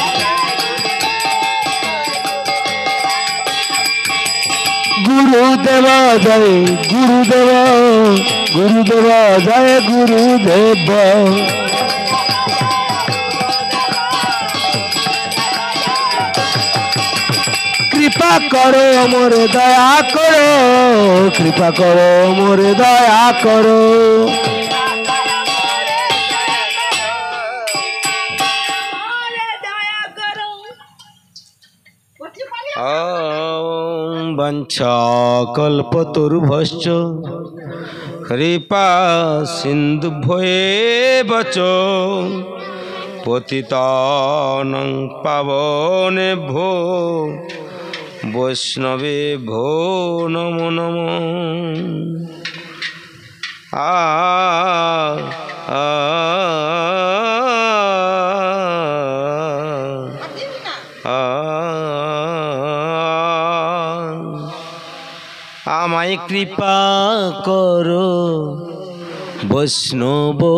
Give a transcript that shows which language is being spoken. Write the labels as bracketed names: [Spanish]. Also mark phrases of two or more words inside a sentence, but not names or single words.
[Bangla] গুরুদেব জয় গুরুদেব গুরুদেব জয় গুরুদেব কৃপা করো মোরে দয়া করো কৃপা করো মোরে দয়া করো [Sanskrit] वंशाकल्पतरुभ्यश्च कृपा सिन्धुभ्येव च पतितानां पावनेभ्यो वैष्णवेभ्यो नमो नमः [Bangla] আমায় কৃপা করো বৈষ্ণব